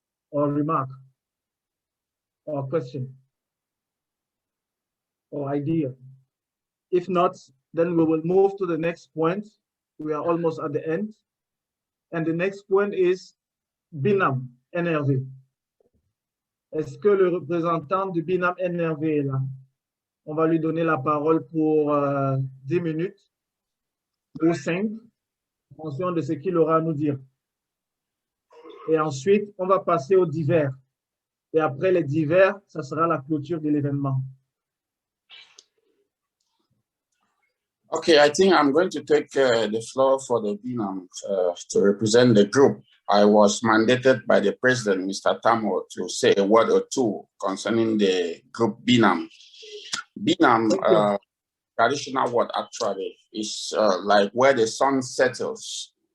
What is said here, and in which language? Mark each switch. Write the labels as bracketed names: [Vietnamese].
[English] Or remark? Or question? Or idea? If not, then we will move to the next point. We are almost at the end. And the next point is Binam, NRV. [French] Est-ce que le représentant du Binam NRV est là? On va lui donner la parole pour 10 minutes ou 5, en fonction de ce qu'il aura à nous dire. Et ensuite, on va passer aux divers. Et après les divers, ça sera la clôture de l'événement. [English] Okay, I think I'm going to take the floor for the BINAM to represent the group. I was mandated by the president, Mr. Tamo, to say a word or two concerning the group BINAM. BINAM, traditional word actually, is like where the sun settles.